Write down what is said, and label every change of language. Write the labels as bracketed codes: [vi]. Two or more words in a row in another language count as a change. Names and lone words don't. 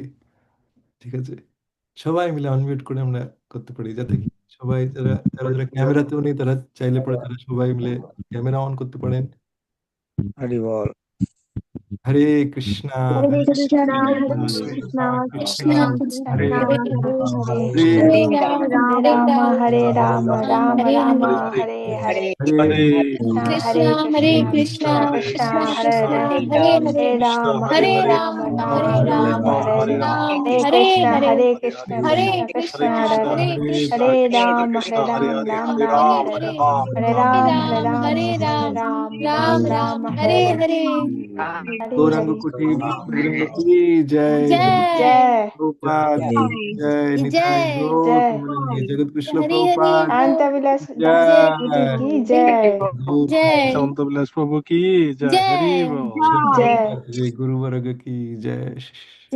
[bn] ঠিক আছে, সবাই মিলে আনমিউট করে আমরা করতে পারি, যাতে কি সবাই যারা যারা যারা ক্যামেরাতেও নেই, তারা চাইলে পরে তারা সবাই মিলে ক্যামেরা অন করতে পারেন। হরি বল। হরে কৃষ্ণ হরে হরে কৃষ্ণ কৃষ্ণ কৃষ্ণ কৃষ্ণ কৃষ্ণ কৃষ্ণ হরে হরে হরে হরে হরে হরে রাম হরে হরে রাম রাম রাম রাম রাম রাম হরে হরে হরে হরে হরে হরে কৃষ্ণ হরে কৃষ্ণ কৃষ্ণ কৃষ্ণ হরে হরে হরে রাম হরে রাম রাম হরে হরে হরে কৃষ্ণ হরে কৃষ্ণ কৃষ্ণ কৃষ্ণ হরে হরে হরে রাম হরে রাম রাম রাম হরে হরে [hi] गौरांग कुटी भक्तवृंद की जय, जय प्रभुपाद की जय, निताई जय गौर जय प्रेमानंदे, जगत कृष्ण हरि हरि प्रभुपाद शांता विलास दास जय, प्रभु की जय जय शांत विलास प्रभु की जय। हरि जय बोल। जय गुरु वर्ग की जय।